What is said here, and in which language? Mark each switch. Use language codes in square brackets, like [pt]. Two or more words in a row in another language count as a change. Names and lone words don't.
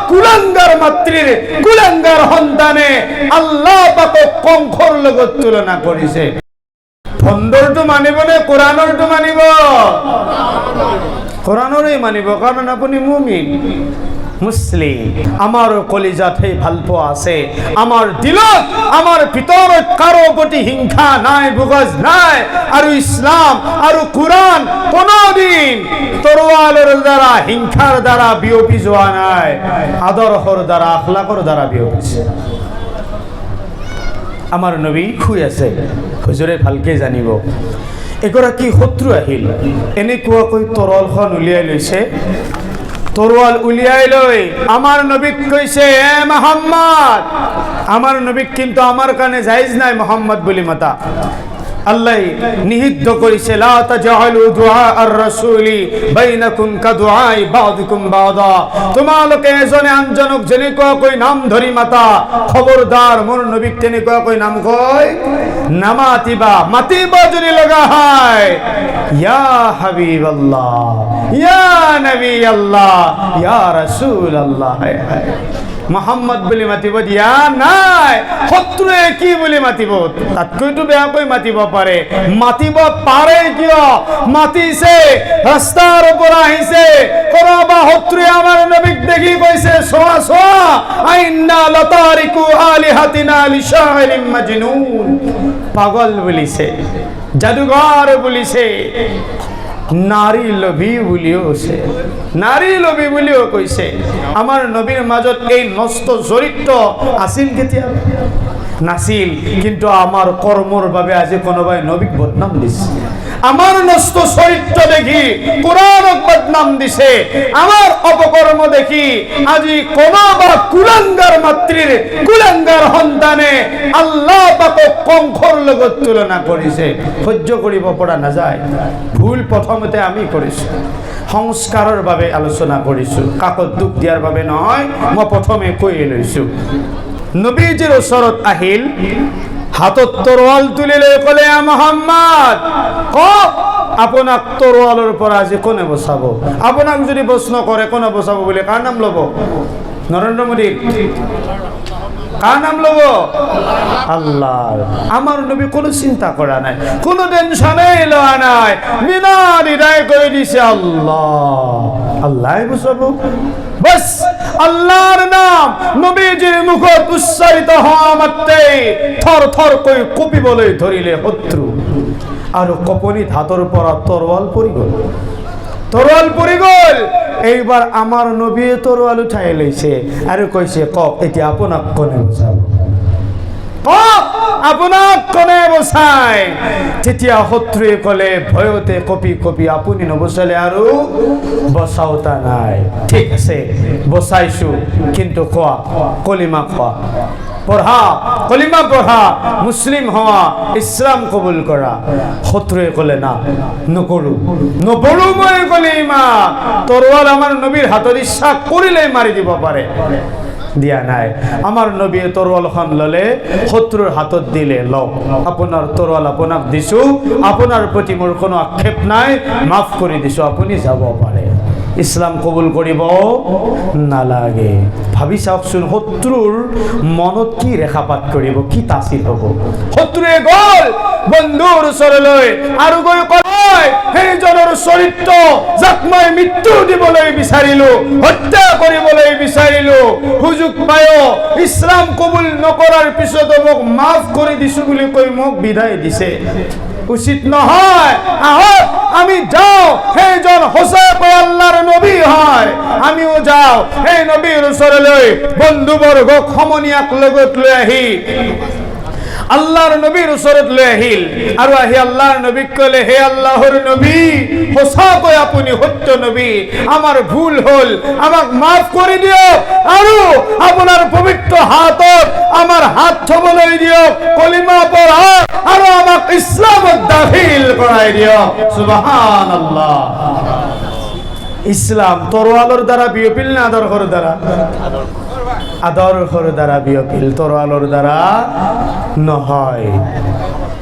[as] কুলাঙ্গার মাতৃর কুলাঙ্গার সন্তানে আল্লাহ পাক কংখৰ লগত তুলনা কৰিছে। ভণ্ডৰটো মানিব নে কোরআনৰটো মানিব? কোরআনৰে মানিব, কাৰণ আপুনি মুমিন মুসলিম। আমার কলিজাত সেই ভালপোৱা আছে, আমার দিলত আমার ভিতৰত কাৰো প্ৰতি হিংসা নাই, বুগজ নাই। আৰু ইসলাম আৰু কোরআন কোনোদিন তৰোৱালৰ দ্বাৰা হিংসাৰ দ্বাৰা বিয়পি যোৱা নাই, আদৰ্শৰ দ্বাৰা আখলাকৰ দ্বাৰা বিয়পিছে। আমার নবী শুই আছে, হুজুৰে ভালকে জানিব। এগৰাকী শত্ৰু আহিল, এনেকুৱাকৈ তৰোৱালখন উলিয়াই লৈছে। তৰোৱাল উলিয়াই লৈ আমার নবীক কৈছে, এ মুহাম্মদ। আমার নবীক কিন্তু আমার কানে জায়েজ নাই মুহাম্মদ বুলি মাতা। আল্লাহ নিষিদ্ধ কৰিছে, [ar] لا تجعلوا دعاء الرسول بينكم كدعاء بعضكم بعضا. [as] তোমালোকে এজনে আনজনক যেনেকুৱাকৈ নাম ধৰি মাতা, খবৰদাৰ মোৰ নবীক তেনেকুৱাকৈ নাম কয় নামাতিবা। মাতিবা যদি লগা হয়, [ar] يا حبيب الله، يا نبي الله، يا رسول الله. [as] মোহাম্মদ বুলি মাতিব দিয়া নাই। শত্ৰুৱে কি বুলি মাতিব? তাতকৈতো বেয়াকৈ মাতিব পাৰে। মাতিব পাৰে কিয়? মাতিছে, ৰাস্তাৰ পৰা আহিছে, কৰবা শত্ৰুৱে আমাৰ নবীক দেখি কৈছে, চোৱা চোৱা, [ar] أئنا لتاركو آلهتنا لشاعر مجنون. [as] পাগল বুলিছে, জাদুঘৰ বুলিছে, নারী লোভী বুলিও আছে, নারী লোভী বুলিও কৈছে। আমার নবীর মাজত এই নষ্ট চরিত্র আছিল কেতিয়া? নাছিল, কিন্তু আমার কর্মর বাবে আজি কোনোবাই নবীক বদনাম দিছে। আমার নষ্ট চরিত্র দেখি কোরআনক বদনাম দিছে। আমার অপকর্ম দেখি আজি কোনোবা কুলাঙ্গার মাতৃর কুলাঙ্গার সন্তানে আল্লাহ পাক কংখৰ লগত তুলনা কৰিছে। সহ্য কৰিব পৰা নাযায়। ভুল প্ৰথমতে আমি কৰিছো, সংস্কাৰৰ বাবে আলোচনা কৰিছো, কাকত দুখ দিয়াৰ বাবে নহয়। মই প্ৰথমে কৈ লৈছো, নবীজিৰ ওচৰত আহিল, হাতত তৰোৱাল তুলি লৈ ক'লে, এ মুহাম্মদ, কওক আপোনাক তৰোৱালৰ পৰা আজি কোনে বচাব? আপোনাক যদি প্ৰশ্ন কৰে কোনে বচাব বুলি, কাৰ নাম ল'ব? নৰেন্দ্ৰ মোদী? কাৰ নাম ল'ব? আল্লাহ। আমার নবী কোনো চিন্তা করা নাই, কোনো টেনশনেই লওয়া নাই, বিনা দ্বিধায় করে দিছে আল্লাহ, আল্লাহ বুঝাবো। বাস আল্লাহর নাম নবীজির মুখত উচ্চারিত হওয়া মাত্রেই থর থর করে কঁপিবলৈ ধরিলে শত্রু। আর কপনিত হাতৰ পৰা তৰোৱাল পৰি গ'ল, তৰোৱাল পৰি গ'ল। এইবাৰ আমাৰ নবীয়ে তৰোৱাল উঠাই লৈছে আৰু কৈছে, কওক এতিয়া আপোনাক কোনে বচাব? আপোনাক কোনে বচায়? তেতিয়া শত্ৰুৱে ক'লে ভয়তে কঁপি কঁপি, আপুনি নবচালে আৰু বচাওতা নাই। ঠিক আছে বচাইছো, কিন্তু কোৱা কলিমা কোৱা, পঢ়া, কলিমা পঢ়া, মুসলিম হওয়া, ইসলাম কবুল করা। শত্রুৱে ক'লে না, নকৰো, নপঢ়ো মই কলিমা। তৰোৱাল আমাৰ নবীৰ হাতত ইচ্ছা কৰিলেই মাৰি দিব পাৰে, দিয়া নাই। আমার নবী তৰোৱালখন ললে, শত্ৰুৰ হাতত দিলে, লওক আপোনাৰ তৰোৱাল আপোনাক দিছো, আপোনাৰ প্ৰতি মোৰ কোনো আক্ষেপ নাই, মাফ কৰি দিছো, আপুনি যাব পাৰে। ইসলাম কবুল কৰিব নালাগে। ভাবি চাওকচোন, শত্ৰুৰ মনত কি ৰেখাপাত কৰিব, কি তাচিৰ হ'ব? শত্ৰুৱে গ'ল বন্ধুৰ ওচৰলৈ আৰু গৈ কয়, সেইজনৰ চৰিত্ৰ যাক মই মৃত্যু দিবলৈ বিচাৰিলো, হত্যা কৰিবলৈ বিচাৰিলো, সুযোগ পায় ইছলাম কবুল নকৰাৰ পিছত মোক মাফ কৰি দিছো বুলি কৈ মোক বিদায় দিছে। উচিত নহয়। আহক আমি যাওঁ, সেইজন সঁচাকৈ আল্লাহৰ নবী হয়, আমিও যাওঁ সেই নবীৰ ওচৰলৈ। বন্ধুবৰ্গক সমনীয়াক লগত লৈ আহি আল্লাহর নবীর ওচৰত লৈ আহিল আৰু আহি আল্লাহর নবীক ক'লে, হে আল্লাহর নবী, সঁচাকৈ আপুনি সত্য নবী, আমাৰ ভুল হ'ল, আমাক মাফ কৰি দিয়ক আৰু আপোনাৰ পবিত্ৰ হাতত আমাৰ হাত থবলৈ দিয়ক, কলিমা পঢ়াওক আৰু আমাক ইছলামত দাখিল কৰাই দিয়ক। সুবহানাল্লাহ। ইসলাম তৰোৱালৰ দ্বাৰা বিয়পিল না আদৰ্শৰ দ্বাৰা? আদৰ্শৰ দ্বাৰা বিয়পিল, তৰোৱালৰ দ্বাৰা নহয়।